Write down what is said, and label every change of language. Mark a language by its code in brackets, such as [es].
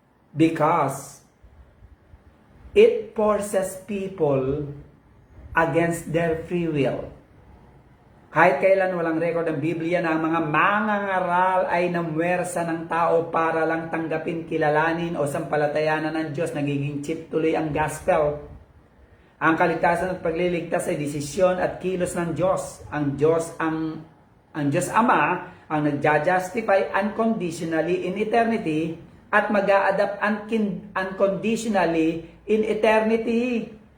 [en] Because it forces people against their free will. [tl] Kahit kailan walang record ng Biblia na ang mga mangangaral ay namwersa ng tao para lang tanggapin, kilalanin o sampalatayanan ng Diyos, nagiging chip tuloy ang gospel. Ang kaligtasan at pagliligtas ay desisyon at kilos ng Diyos. Ang Diyos Ama ang nagja-justify [en] unconditionally in eternity [tl] at mag-a-adapt unconditionally in eternity.